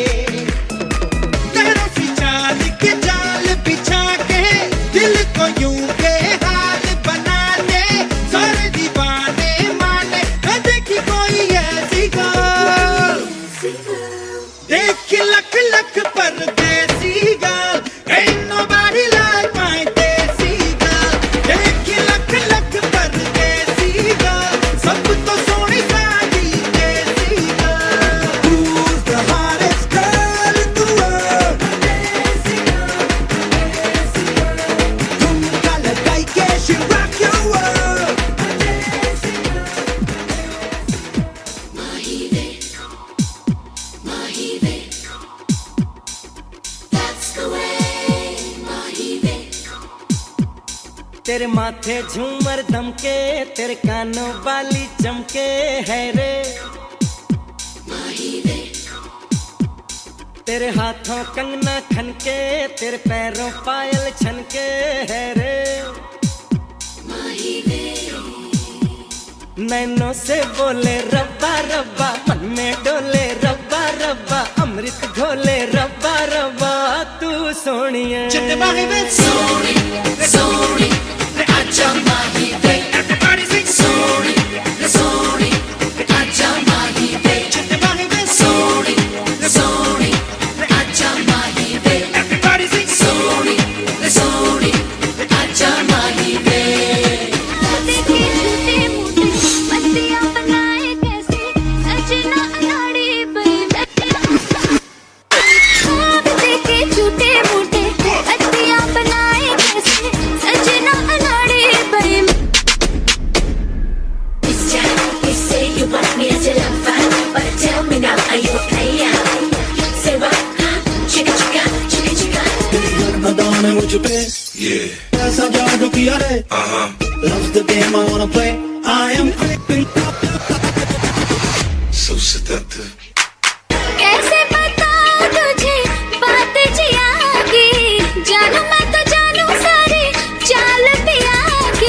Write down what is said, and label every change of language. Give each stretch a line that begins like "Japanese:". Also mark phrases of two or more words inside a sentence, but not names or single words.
Hindi: पैरों की चाल के जाल बिछा के दिल को यूं बेहाल बना दे। सारे दीवाने माने न देखी कोई ऐसी गर्ल, देखी लख लख परदेसी गर्ल,
English: ain't nobody like my
Hindi: देसी girl। देखी लख लख परदेसी girl, सब तो सोनी सादी देसी girl।
English: Who's the hottest girl in the world?
Hindi: देसी girl। झुमका लगाई के
English: she rock your world।
Hindi: तेरे माथे झूमर दमके, तेरे कानों वाली चमके है रे। तेरे हाथों कंगना खनके, तेरे पैरों पायल छनके है रे। नैनों से बोले रब्बा रब्बा, मन में डोले रब्बा रब्बा, अमृत घोले रब्बा रब्बा, तू सोनिया सोनी सोनी आजा माही वे,
English: everybody sing
Hindi: सोनी सोनी आजा माही वे। सोनी सोनी आजा माही वे,
English: everybody sing
Hindi: सोनी सोनी आजा माही वे। देखे झूठे मूठे बत्तियां बनाए कैसे, सजना अनाड़ी देखे झूठे मूठे बत्तियां बनाए कैसे, सजना अनाड़ी
English: Say you want me as a lover, but tell me now, are you a player? Say what? Chicka chicka, chicka chicka.
Hindi: अदाने मुझ पे ऐसा जादू किया रे,
English: loves the game I wanna play, I am creeping so seductive।
Hindi: कैसे बताऊं तुझे बात जिया की, जानू मैं तो जानू सारी चाल पिया की।